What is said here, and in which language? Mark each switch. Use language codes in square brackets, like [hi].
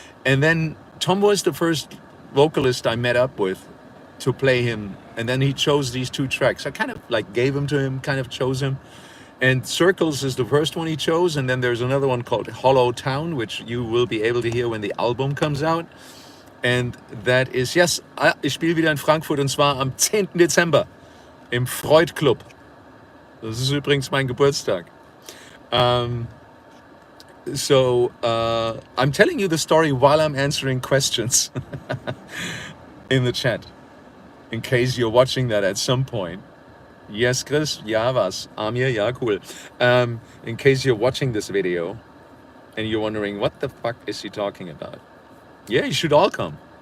[en] And then Tom was the first vocalist I met up with to play him. And then he chose these 2 tracks. I kind of like gave them to him, kind of chose him. And Circles is the first one he chose. And then there's another one called Hollow Town, which you will be able to hear when the album comes out. And that is, yes, [de] ich spiele wieder in Frankfurt, und zwar am 10. Dezember im Freud Club. Das ist übrigens mein Geburtstag. [en] So I'm telling you the story while I'm answering questions in the chat, in case you're watching that at some point. Yes, Chris? [de] Ja, was? [en] Amir? Ja, cool. In case you're watching this video and you're wondering, what the fuck is he talking about? Yeah, you should all come.